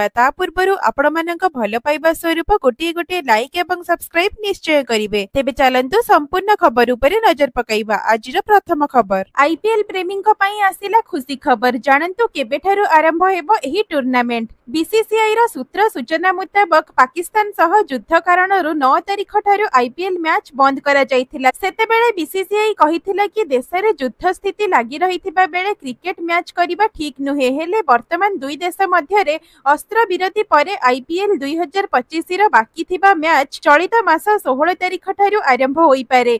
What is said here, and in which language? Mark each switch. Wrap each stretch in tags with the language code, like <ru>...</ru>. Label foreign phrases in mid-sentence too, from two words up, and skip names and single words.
<or>ତା ପୂର୍ବରୁ ଆପଣ ମାନକ ଭଲ ପାଇବା ସ୍ୱରୂପ ଗୋଟେ ଗୋଟେ ଲାଇକ ଏବଂ ସବସ୍କ୍ରାଇବ ନିଶ୍ଚୟ କରିବେ। ତେବେ ଚାଲନ୍ତୁ ସମ୍ପୂର୍ଣ୍ଣ ଖବର ଉପରେ ନଜର ପକାଇବା। ଆଜିର ପ୍ରଥମ ଖବର ଆଇପିଏଲ ପ୍ରେମୀଙ୍କ ପାଇଁ ଆସିଲା ଖୁସି ଖବର। ଜାଣନ୍ତୁ କେବେଠାରୁ ଆରମ୍ଭ ହେବ ଏହି ଟୁର୍ନାମେଣ୍ଟ। ବିସିସିଆଇ ର ସୂତ୍ର ସୂଚନା ମୁତାବକ ପାକିସ୍ତାନ ସହ ଯୁଦ୍ଧ କାରଣରୁ 9 ତାରିଖ ଠାରୁ ଆଇପିଏଲ ମ୍ୟାଚ ବନ୍ଦ କରା ଯାଇଥିଲା। ସେତେବେଳେ ବିସିସିଆଇ କହିଥିଲା କି ଦେଶରେ ଯୁଦ୍ଧ ସ୍ଥିତି ଲାଗି ରହିଥିବା ବେଳେ କ୍ରିକେଟ ମ୍ୟାଚ କରିବା ଠିକ ନୁହେଁ। ହେଲେ ବର୍ତ୍ତମାନ ଦୁଇ ଦେଶ ମଧ୍ୟରେ ଅସ୍ତ୍ର ବିରତି ପରେ ଆଇପିଏଲ 2025 ର ବାକି ଥିବା ମ୍ୟାଚ ଚଳିତ ମାସ 16 ତାରିଖ ଠାରୁ ଆରମ୍ଭ ହୋଇ ପାରେ।</or>